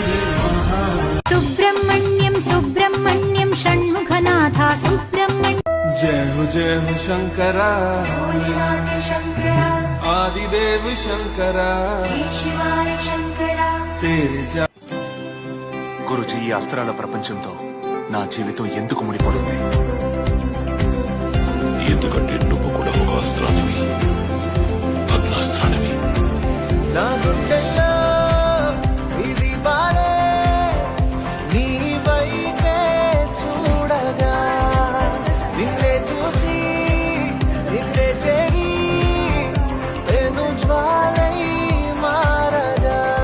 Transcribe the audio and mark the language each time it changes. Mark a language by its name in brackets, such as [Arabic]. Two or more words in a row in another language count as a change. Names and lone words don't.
[Sanskrit] सुब्रह्मण्यं सुब्रह्मण्यं षण्मुखनाथा सुब्रह्मण्यं [Hindi] जय हो शंकरा आदिदेव शंकरा तेरे [Telugu] గురుజీ ఈ అస్త్రాల ప్రపంచంతో నా జీవితం ఎందుకు ముడిపడింది? ఎందుకంటే నువ్వు కూడా ఒక అస్త్రానివి, అగ్నాస్త్రానివి. నా గుండెల్లో ఇది బాలే నీ వైపే చూడగా నిన్నే చూసి నిన్నే చేరి నేను జ్వాలై మారగా